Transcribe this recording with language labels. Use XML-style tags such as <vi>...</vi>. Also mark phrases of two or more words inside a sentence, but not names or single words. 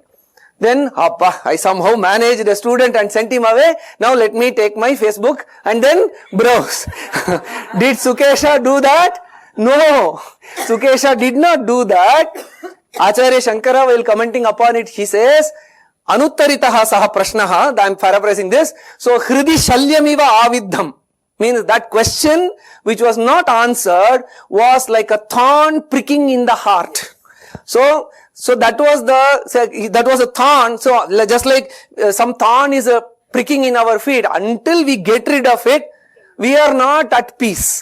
<en>Then I somehow managed a student and sent him away. Now let me take my Facebook and then browse. Did Sukesha do that? No, Sukesha did not do that. Acharya Shankara, while commenting upon it, he says,</en> <sa>अनुत्तरितः सह प्रश्नः,</sa> <en>I am paraphrasing this. So,</en> <sa>हृदि शल्यमिव आविद्धम्</sa> <en>means that question which was not answered was like a thorn pricking in the heart. So that was a thorn. So just like some thorn is pricking in our feet, until we get rid of it, we are not at peace.</en>